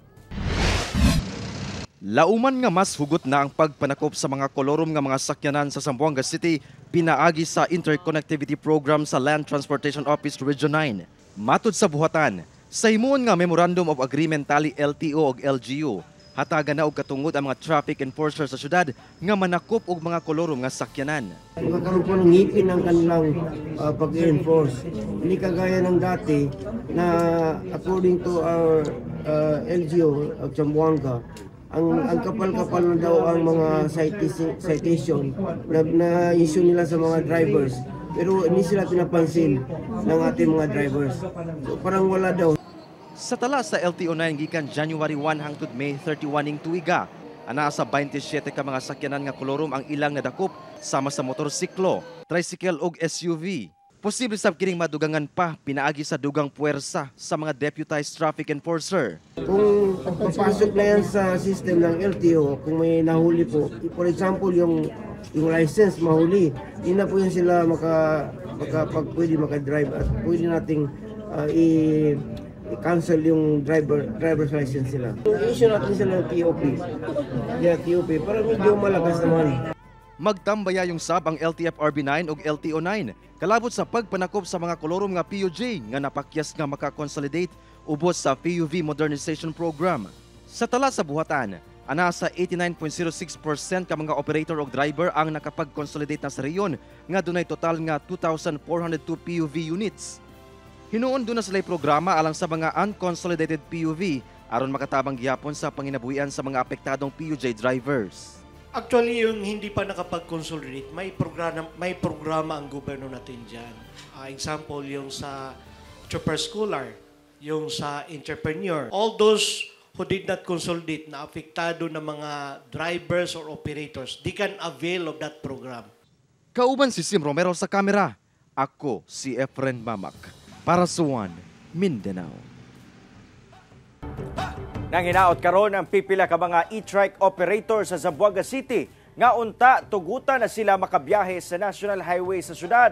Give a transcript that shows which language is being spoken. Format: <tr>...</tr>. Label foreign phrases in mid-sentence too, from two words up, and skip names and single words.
<ceb>Lauman nga mas hugot na ang pagpanakop sa mga kolorom nga mga sakyanan sa Zamboanga City pinaagi sa interconnectivity program sa Land Transportation Office Region 9. Matud sa buhatan, sa himuon nga Memorandum of Agreement tali LTO ug LGU, hatagan na og katungod ang mga</ceb> <en>traffic enforcers</en> <ceb>sa syudad nga manakop og mga kolorom nga sakyanan.</ceb> <tl>Magkaroon po ng ngipin ang kanilang pag-enforce. Hindi kagaya ng dati na</tl> <en>according to our LGU of Zamboanga,</en> <tl>ang kapal-kapal na daw ang mga citation na issue nila sa mga drivers. Pero hindi sila pinapansin ng ating mga drivers. So parang wala daw.</tl> <ceb>Sa tala sa LTO9 gikan January 1 hangtod May 31 ning tuiga, ana sa 27 ka mga sakyanan nga kolorom ang ilang nadakop sama sa motorsiklo, tricycle ug SUV. Posible sab kining madugangan pa pinaagi sa dugang puwersa sa mga</ceb> <en>deputized traffic enforcer.</en> <tl>Kung papasok na yan sa system ng LTO, kung may nahuli po,</tl> <en>for example</en> <tl>yung license mahuli, hindi na po yan sila pwede maka-drive at pwede nating i-cancel yung</tl> <en>driver's license</en> <tl>sila. I-issue natin sila ng TOP. Yeah, TOP para medyo malakas naman.</tl> <ceb>Magtambaya yung sab ang LTFRB9 ug LTO9 kalabot sa pagpanakop sa mga kolorom nga PUJ nga napakyas nga makakonsolidate ubos sa PUV Modernization Program. Sa tala sa buhatan, ana sa 89.06% ka mga operator ug driver ang nakapag-consolidate na sa rehiyon nga dunay total nga 2,402 PUV units. Hinuon do na sila'y programa alang sa mga unconsolidated PUV aron makatabang gihapon sa panginabuhian sa mga apektadong PUJ drivers.</ceb> <tl>Actually, yung hindi pa nakapag-consolidate, may programa ang gobyerno natin dyan. Example, yung sa super schooler, yung sa entrepreneur.</tl> <en>All those who did not consolidate</en> <tl>na apektado ng mga</tl> <en>drivers or operators, they can avail of that program.</en> <ceb>Kauban si Sim Romero sa kamera. Ako si Efren Mamak para sa One Mindanao. Nang hinaot karon ang pipila ka mga e-trike operators sa Zamboanga City nga unta tugutan na sila makabiyahe sa National Highway sa syudad.</ceb>